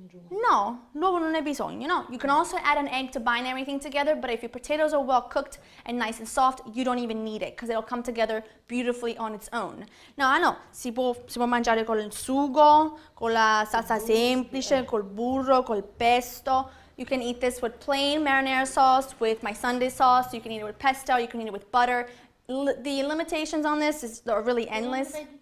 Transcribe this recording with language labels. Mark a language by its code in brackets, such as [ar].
[it] No, l'uovo non è bisogno, no. [en] You can also add an egg to bind everything together, but if your potatoes are well cooked and nice and soft, you don't even need it because it'll come together beautifully on its own. No, I know, [it] si può mangiare con il sugo, con la salsa semplice, col burro, col pesto. [en] You can eat this with plain marinara sauce, with my Sunday sauce. You can eat it with pesto, you can eat it with butter. The limitations on this are really endless.